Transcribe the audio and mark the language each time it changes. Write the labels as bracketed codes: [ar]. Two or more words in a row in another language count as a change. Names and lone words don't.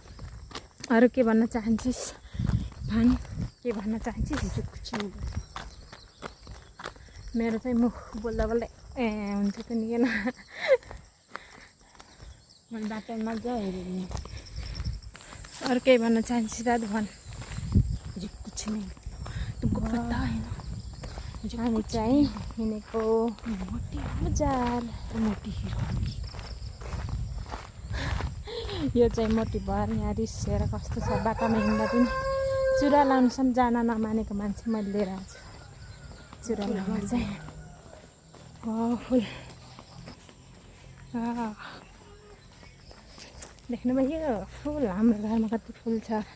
[ne] अरू के भन्न चाहन्छिस् भन्, के भन्न चाहन्छिस्? मेरो चाहिँ मुख बोल्दा बोल्दै हुन्छ त नि किन मैले बाटो मजा हेरेँ अरू केही भन्न चाहन्छु रात भन [hi] मुझे कुछ नहीं तुमको पता है ना मुझे [ne] हामी चाहिँ हिँडेको मोटी बजार मोटी हीरो यो चाहिँ मोटी भएर यहाँ रिसेर कस्तो छ बाटोमा हिँड्दा पनि चुरा लाउनुसम्म जान नमानेको मान्छे मैले लिएर आएको छु चुरा लाउनु चाहिँ फुल देख्नुभयो फुल हाम्रो घरमा कति फुल छ